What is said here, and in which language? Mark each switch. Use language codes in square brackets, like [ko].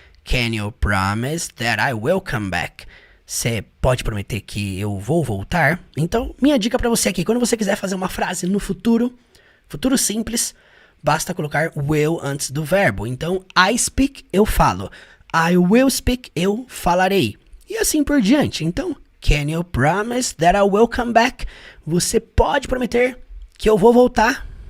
[en] Can you promise that I will come back? [pt] Você pode prometer que eu vou voltar? Então, minha dica pra você aqui, quando você quiser fazer uma frase no futuro, futuro simples, basta colocar will antes do verbo. Então, [en] I speak, [pt] eu falo. [en] I will speak, [pt] eu falarei. E assim por diante. [en] Então, can you promise that I will come back? [pt] Você pode prometer que eu vou voltar?